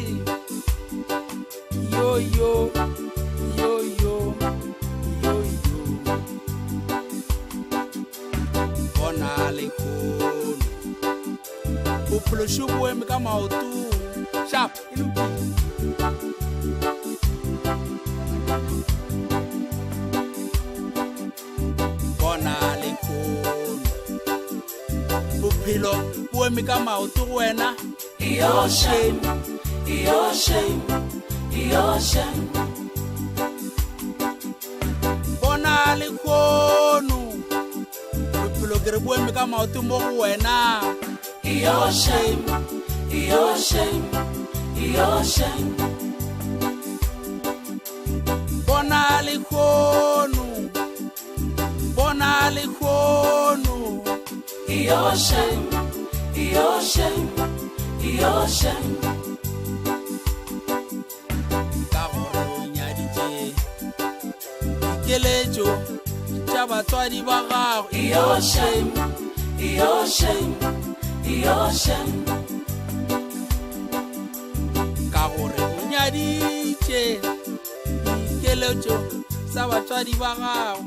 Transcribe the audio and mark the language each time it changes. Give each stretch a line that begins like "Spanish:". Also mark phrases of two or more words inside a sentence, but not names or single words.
Northern Sotho: Yo yo yo yo yo yo, bona lekgono bophelo šo bo eme ka maotong. Sharp e lokile. Bona lekgono bophelo bo eme ka maoto go wena.
English: Your shame, your shame, your shame.
Northern Sotho: Bona lekgono bophelo ke re bo eme ka maoto mo go wena.
English: Your shame, your shame, your shame.
Northern Sotho: Bona lekgono, bona lekgono.
English: Your shame, your shame, your shame.
Northern Sotho: Ka gore o nyaditše dikeletšo tša batswadi ba gago.
English: Your shame, your shame, your shame.
Northern Sotho: Ka gore o nyaditše dikeletšo tša batswadi ba gago.